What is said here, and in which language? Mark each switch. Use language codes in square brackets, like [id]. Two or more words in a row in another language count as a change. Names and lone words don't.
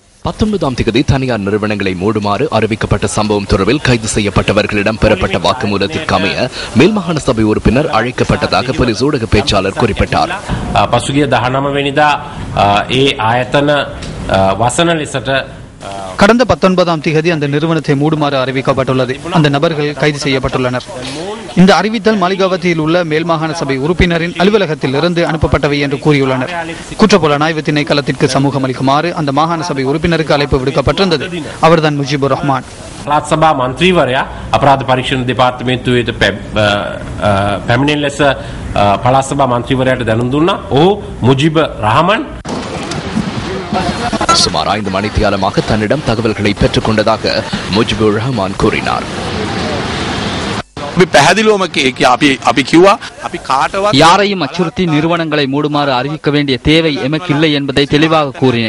[ta] 19ஆம் தேதி தனியார் நிறுவனங்களை மூடுமாறு அறிவிக்கப்பட்ட சம்பவம் தொடர்பில் கைது செய்யப்பட்டவர்களிடம் பெறப்பட்ட வாக்குமூலத்திற்கு அமைய மேல்மாகாண சபை உறுப்பினர் அழைக்கப்பட்டதாக போலீஸ் ஊடக பேச்சாளர் குறிப்பிட்டார். [si] පසුගිය 19 වෙනිදා ඒ ආයතන වසන ලෙසට [ta] கடந்த 19ஆம் தேதி அந்த நிறுவனத்தை மூடுமாறு அறிவிக்கப்பட்டுள்ளது. அந்த நபர்கள் கைது செய்யப்பட்டுள்ளனர். இந்த அறிவித்தல் மாளிகாவதியில் உள்ள மேல்மாகாண சபை உறுப்பினரின் அலுவலகத்தில் இருந்து அனுப்பப்பட்டவை என்று கூறியுள்ளனர். குற்றப்புலனாய்வு திணைக்களத்திற்கு சமூகம் அளிக்குமாறு அந்த மாகாண சபை உறுப்பினருக்கு அழைப்பு விடுக்கப்பட்டிருந்தது. அவர்தான் முஜிபுர் ரஹ்மான். [si] පළාත් සභා මන්ත්‍රීවරයා අපරාධ පරීක්ෂණ දෙපාර්තමේන්තුවේ පැමිණෙන ලෙස පළාත් සභා මන්ත්‍රීවරයාට දැනුම් දුන්නා. ඔහු මුජිබ් රහමන් [ta] சுமார் 5 மணித்தியாலமாக தன்னிடம் தகவல்களை பெற்றுக் கொண்டதாக முஜிபுர் ரஹ்மான் கூறினார். யாரையும் அச்சுறுத்தி நிறுவனங்களை மூடுமாறு அறிவிக்க வேண்டிய தேவை எமக்கு இல்லை என்பதை தெளிவாக கூறினேன்.